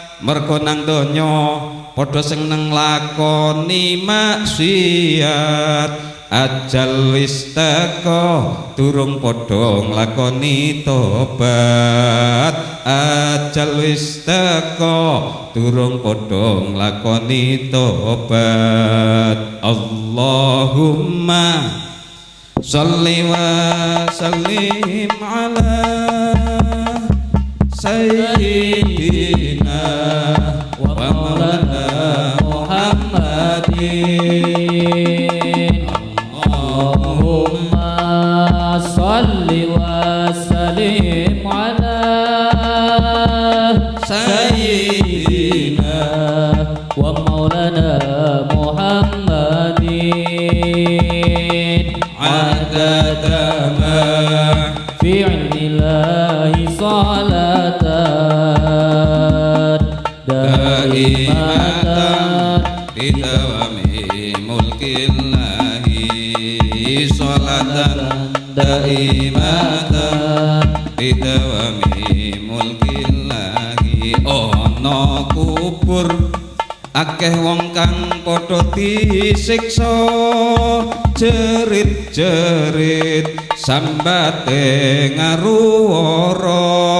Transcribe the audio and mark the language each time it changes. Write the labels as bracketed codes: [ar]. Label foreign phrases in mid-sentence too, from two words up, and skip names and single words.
[jv] Mergo nang donya padha seneng lakoni maksiat, ajal wis teka durung padha nglakoni tobat. Ajal wis teka durung padha nglakoni tobat. [ar] اللهم صل وسلم على سيدنا ومولانا محمد. اللهم صل وسلم على sayyidina ومولانا محمد. عدد ما في علم الله صلاة دائمة بدوام ملك الله، صلاة دائمة بدوام ملك الله. [jv] Ono kubur akeh wong kang padha disiksa, jerit-jerit sambate ngaruwara.